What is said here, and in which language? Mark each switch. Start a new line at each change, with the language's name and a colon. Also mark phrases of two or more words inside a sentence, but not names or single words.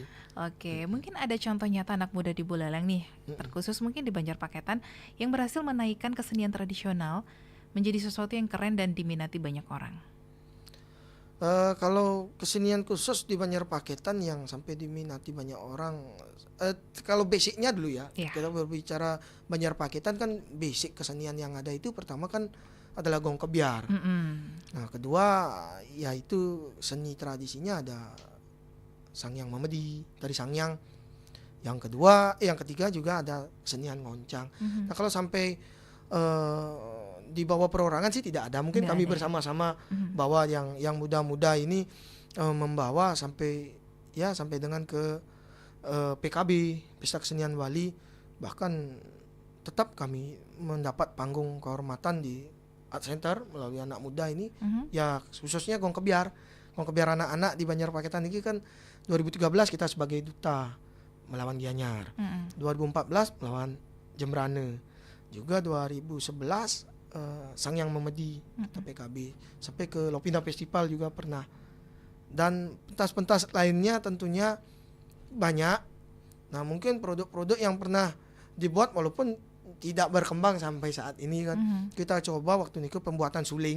Indonesian: Oke, mungkin ada contoh nyata anak muda di Buleleng nih, terkhusus mungkin di Banjarpaketan, yang berhasil menaikkan kesenian tradisional menjadi sesuatu yang keren dan diminati banyak orang. Kalau kesenian khusus di Banjarpaketan yang sampai diminati banyak orang, kalau basicnya dulu ya, kita berbicara Banjarpaketan kan basic kesenian yang ada itu pertama kan adalah gong kebiar. Nah, kedua yaitu seni tradisinya ada Sangyang Mamedi, tari Sangyang. Yang ketiga juga ada kesenian ngoncang. Nah, kalau sampai di bawah perorangan sih tidak ada. Mungkin kami bersama-sama bawa yang muda-muda ini membawa sampai dengan ke PKB, Pesta Kesenian Bali. Bahkan tetap kami mendapat panggung kehormatan di Art Center melalui anak muda ini. Ya khususnya gong kebiar anak-anak di Banjarpaketan ini kan 2013 kita sebagai duta melawan Gianyar, 2014 melawan Jembrane, juga 2011 Sangyang Mamedi atau PKB, sampai ke Lopina Festival juga pernah, dan pentas-pentas lainnya tentunya banyak. Nah, mungkin produk-produk yang pernah dibuat walaupun tidak berkembang sampai saat ini kan. Kita coba waktu itu pembuatan suling.